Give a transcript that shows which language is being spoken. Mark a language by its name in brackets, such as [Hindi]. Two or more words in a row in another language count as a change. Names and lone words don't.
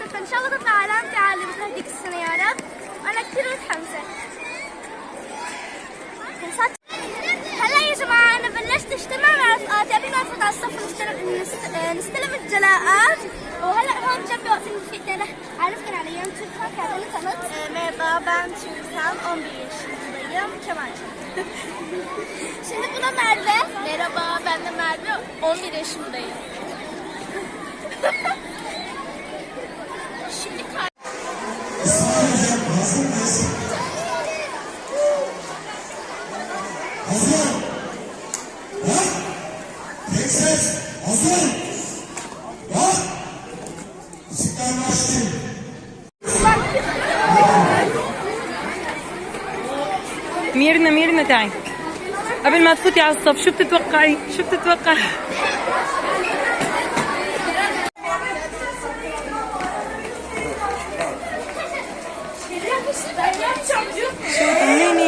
[Arabic] فان شاء الله تطلع علامتي عالية مثل هديك السنة يا رب. انا كتير متحمسة. هلا يا جماعة أنا بلشت أجتمع مع رفقاتي قبل ما نفوت على الصف نستلم الجلاءات. هون جنبي واقفين رفيقتي رح عرفكن عليهم شكرا كان لي خلص. [Turkish] Merhaba ben Türkan 11 yaşındayım Kemal. Şimdi bu da Merve. Merhaba ben de Merve 11 yaşındayım. Şimdi Hazır. Bak. Tek ses. Hazır. Bak. Müzikler başlayın. [Arabic] ميرنا تعي قبل ما تفوتي على الصف شو بتتوقعي؟ شو بتتوقعي؟ شو طمنيني.